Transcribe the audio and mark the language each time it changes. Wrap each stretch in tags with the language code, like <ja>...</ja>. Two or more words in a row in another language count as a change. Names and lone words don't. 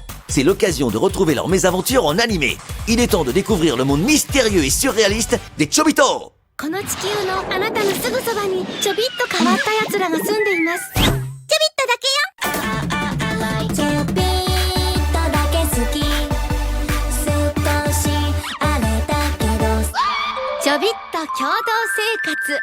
<fr>C'est l'occasion de retrouver leurs mésaventures en animé. Il est temps de découvrir le monde mystérieux et surréaliste des Chobito.</fr> <ja>この地球のあなたのすぐそばにちょびっと変わったやつらが住んでいます。ちょびっとだけよ。ちょびっとだけ好き。少しあれだけどちょびっと共同生活。</ja>